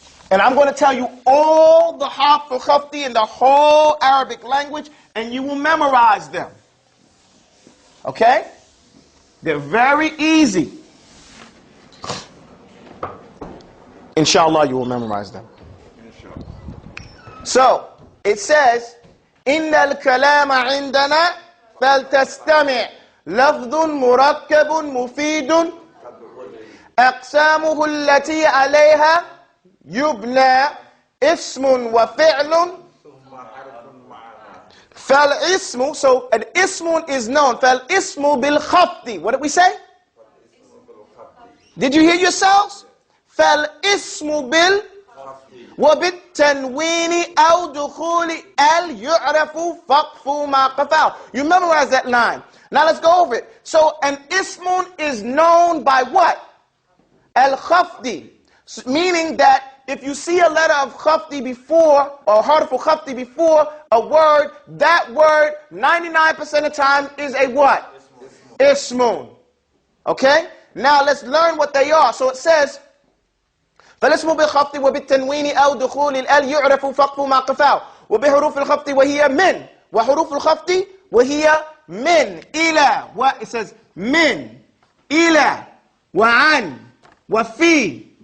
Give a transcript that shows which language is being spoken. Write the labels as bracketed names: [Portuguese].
[English] And I'm going to tell you all the harfu khafti in the whole Arabic language, and you will memorize them. Okay? They're very easy. Inshallah, you will memorize them. So, it says, [Arabic] إِنَّ الْكَلَامَ عِنْدَنَا فَلْتَسْتَمِعْ لَفْظٌ مُرَكَّبٌ مُفِيدٌ أَقْسَامُهُ الَّتِي عَلَيْهَا يُبْنَى اسم وفعل فالاسم. [English] So an ismun is known. [Arabic] فالاسم بالخفض. [English] What did we say? Did you hear yourselves? [Arabic] فالاسم بال وبالتنوين أو دخول ال يعرف فقف ما قفاه. [English] You memorize that line. Now let's go over it. So an ismun is known by what? Al-khafdi. Meaning that if you see a letter of khafdi before, or harfu khafdi before a word, that word 99% of the time is a what? Ismun. Okay? Now let's learn what they are. So it says, [Arabic] فالاسم بالخفض وبالتنوين أو دخول الأل يعرف فقف ما قفاه وبحروف الخفض وهي من وحروف الخفض وهي من إلى [English] it says [Arabic] من إلى وعن وفي